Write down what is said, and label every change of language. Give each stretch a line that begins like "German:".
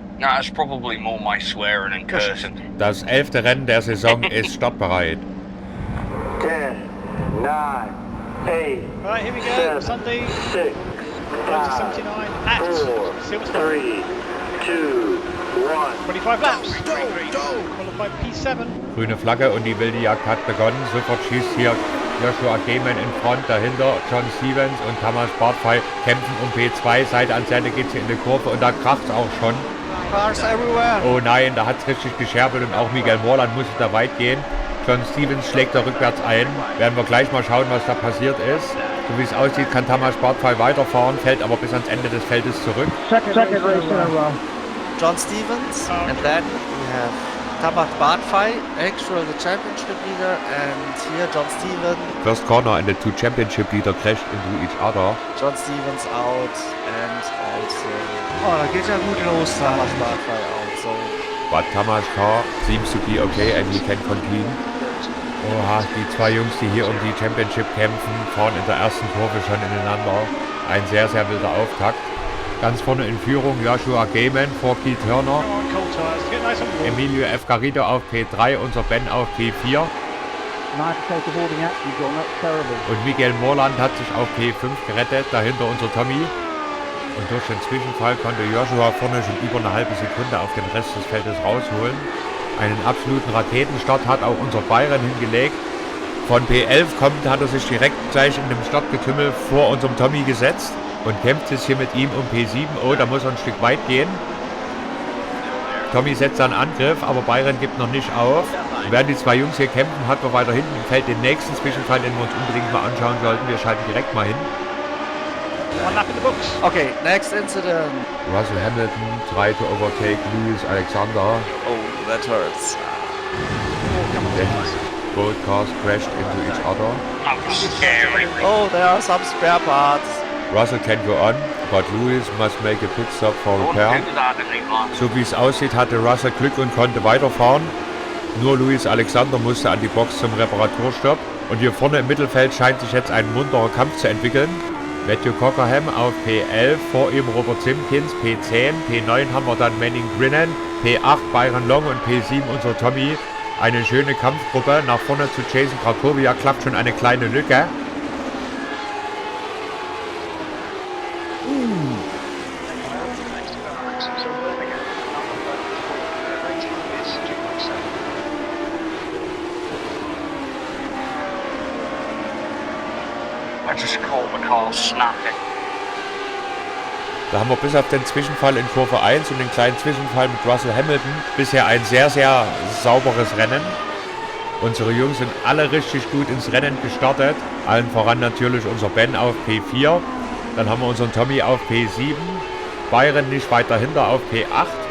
English: Nah, it's probably more my swearing and cursing.
German: Das 11. Rennen der Saison ist startbereit. 10, 9, 8,
English: Right, here we go. Sunday, 6, 1979 at 4, Silverstone. 3, 2, 1. 25 laps. Qualified P7.
German: Grüne Flagge und die wilde Jagd hat begonnen. Sofort schießt hier Joshua Gayman in Front, dahinter John Stevens und Tamas Bartfrei kämpfen um P2. Seite an Seite geht sie in die Kurve und da kracht es auch schon.
English: Cars everywhere.
German: Oh nein, da hat es richtig gescherbelt und auch Miguel Morland musste da weit gehen. John Stevens schlägt da rückwärts ein. Werden wir gleich mal schauen, was da passiert ist. So wie es aussieht, kann Tamas Bartfrei weiterfahren, fällt aber bis ans Ende des Feldes zurück.
English: Second race in a row. John Stevens, and then we have Tamas Bartfrei, actually the championship leader, and here John Stevens. First corner and the two championship leader crashed into each other. John Stevens out, and also.
German: Oh, da geht ja gut los. Tamas Bartfrei
English: out, so. But Tamas car seems to be okay and he can continue.
German: Oha, die zwei Jungs, die hier um die Championship kämpfen, fahren in der ersten Kurve schon ineinander. Ein sehr, sehr wilder Auftakt. Ganz vorne in Führung Joshua Gayman vor Keith Hörner.
English: Come on, cold tires. Get nice on board.
German: Emilio F. Garrido auf P3, unser Ben auf P4.
English: Nice to take a holding action, John. That's terrible.
German: Und Miguel Morland hat sich auf P5 gerettet, dahinter unser Tommy. Und durch den Zwischenfall konnte Joshua vorne schon über eine halbe Sekunde auf den Rest des Feldes rausholen. Einen absoluten Raketenstart hat auch unser Byron hingelegt. Von P11 kommt, hat er sich direkt gleich in dem Startgetümmel vor unserem Tommy gesetzt und kämpft jetzt hier mit ihm um P7. Oh, da muss er ein Stück weit gehen. Tommy setzt dann Angriff, aber Byron gibt noch nicht auf. Und während die zwei Jungs hier kämpfen, hat man weiter hinten im Feld den nächsten Zwischenfall, den wir uns unbedingt mal anschauen sollten. Wir schalten direkt mal hin.
English: One lap in the books. Okay, next incident. Russell Hamilton tried to overtake Lewis Alexander. Oh, that hurts. Then both cars crashed into each other. That was scary. Oh, there are some spare parts. Russell can go on, but Lewis must make a pit stop for repair.
German: So wie es aussieht, hatte Russell Glück und konnte weiterfahren. Nur Lewis Alexander musste an die Box zum Reparaturstopp. Und hier vorne im Mittelfeld scheint sich jetzt ein munterer Kampf zu entwickeln. Matthew Cockerham auf P11, vor ihm Robert Simpkins, P10, P9 haben wir dann Manning Brennan, P8 Byron Long und P7 unser Tommy. Eine schöne Kampfgruppe, nach vorne zu Jason Krakowiak klappt schon eine kleine Lücke.
English: I just caught the car snapping.
German: Da haben wir bis auf den Zwischenfall in Kurve 1 und den kleinen Zwischenfall mit Russell Hamilton bisher ein sehr, sehr sauberes Rennen. Unsere Jungs sind alle richtig gut ins Rennen gestartet. Allen voran natürlich unser Ben auf P4. Dann haben wir unseren Tommy auf P7. Byron nicht weit dahinter auf P8.